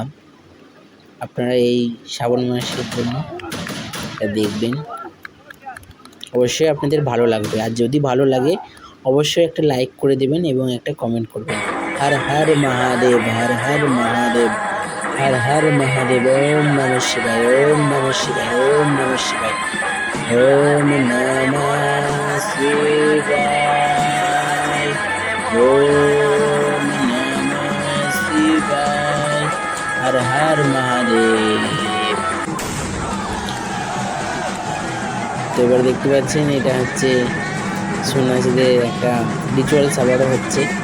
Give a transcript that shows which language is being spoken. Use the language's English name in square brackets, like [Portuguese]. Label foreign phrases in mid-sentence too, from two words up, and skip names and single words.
[Bangla] আপনারা এই শ্রাবণ মাসের জন্য এটা দেখবেন, অবশ্যই আপনাদের ভালো লাগবে। আর যদি ভালো লাগে অবশ্যই একটা লাইক করে দেবেন এবং একটা কমেন্ট করবেন। [Sanskrit] হর হর মহাদেব, হর হর মহাদেব, হর হর মহাদেব। ওম নমঃ শিবায়, ওম নমঃ শিবায়, ওম নমঃ শিবায়, ওম নমঃ শিবায়, ওম নমঃ শিবায়, হর হর মহাদেব। [Bangla] তো এবার দেখতে পাচ্ছেন এটা হচ্ছে সন্ন্যাসীদের একটা রিচুয়ালস আবারও হচ্ছে।